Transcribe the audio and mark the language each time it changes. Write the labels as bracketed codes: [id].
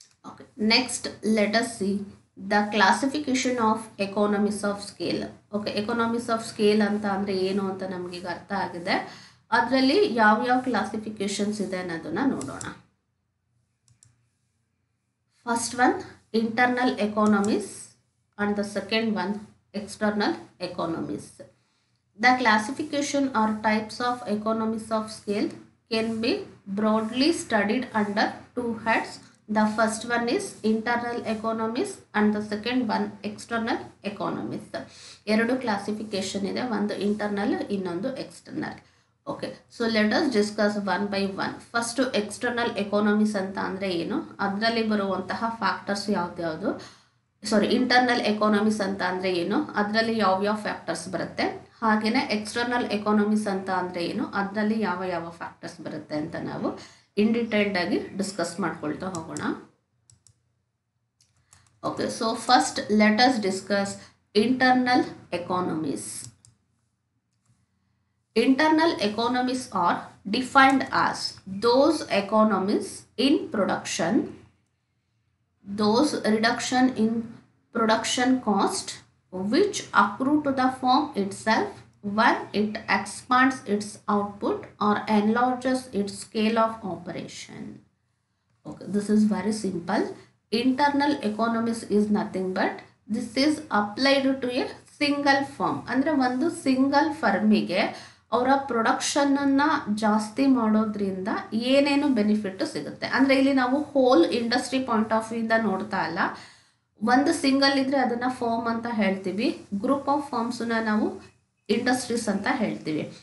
[en] Okay, next let us see the classification of economies of scale. [kn] Okay, ಎಕಾನಮಿಸ್ of scale ಅಂತ ಅಂದರೆ ಏನು ಅಂತ ನಮಗೀಗ ಅರ್ಥ ಆಗಿದೆ. ಅದರಲ್ಲಿ ಯಾವ್ಯಾವ ಕ್ಲಾಸಿಫಿಕೇಶನ್ಸ್ ಇದೆ ಅನ್ನೋದನ್ನ ನೋಡೋಣ. [en] First one internal economies and the second one external economies. The classification or types of economies of scale can be broadly studied under two heads. The first one is internal economies and the second one external economies. [kn] ಎರಡು classification ಇದೆ, ಒಂದು internal ಇನ್ನೊಂದು external. [en] Okay, so let us discuss one by one. [kn] First external economies ಅಂತ ಅಂದರೆ ಏನು, ಅದರಲ್ಲಿ ಬರುವಂತಹ factors ಯಾವ್ದ್ಯಾವುದು, internal economies ಅಂತ ಅಂದರೆ ಏನು, ಅದರಲ್ಲಿ ಯಾವ್ಯಾವ ಫ್ಯಾಕ್ಟರ್ಸ್ ಬರುತ್ತೆ, ಹಾಗೆಯೇ ಎಕ್ಸ್ಟರ್ನಲ್ ಎಕಾನಮೀಸ್ ಅಂತ ಅಂದರೆ ಏನು, ಅದರಲ್ಲಿ ಯಾವ ಯಾವ ಫ್ಯಾಕ್ಟರ್ಸ್ ಬರುತ್ತೆ ಅಂತ ನಾವು ಇನ್ ಡಿಟೇಲ್ಡ್ ಆಗಿ ಡಿಸ್ಕಸ್ ಮಾಡ್ಕೊಳ್ತಾ ಹೋಗೋಣ. [en] Okay, so first let us discuss internal economies. Internal economies are defined as those economies in production, those reduction in production cost which accrue to the firm itself when it expands its output or enlarges its scale of operation. Okay, this is very simple. Internal economies is nothing but this is applied to a single firm. [kn] ಅಂದರೆ ಒಂದು single ಫರ್ಮಿಗೆ ಅವರ ಪ್ರೊಡಕ್ಷನನ್ನು ಜಾಸ್ತಿ ಮಾಡೋದ್ರಿಂದ ಏನೇನು benefit ಸಿಗುತ್ತೆ ಅಂದರೆ ಇಲ್ಲಿ ನಾವು ಹೋಲ್ ಇಂಡಸ್ಟ್ರಿ ಪಾಯಿಂಟ್ ಆಫ್ ವ್ಯೂಯಿಂದ ನೋಡ್ತಾ ಇಲ್ಲ. ಒಂದು ಸಿಂಗಲ್ ಇದ್ದರೆ ಅದನ್ನು ಫರ್ಮ್ ಅಂತ ಹೇಳ್ತೀವಿ, ಗ್ರೂಪ್ ಆಫ್ ಫರ್ಮ್ಸನ್ನ ನಾವು ಇಂಡಸ್ಟ್ರೀಸ್ ಅಂತ ಹೇಳ್ತೀವಿ.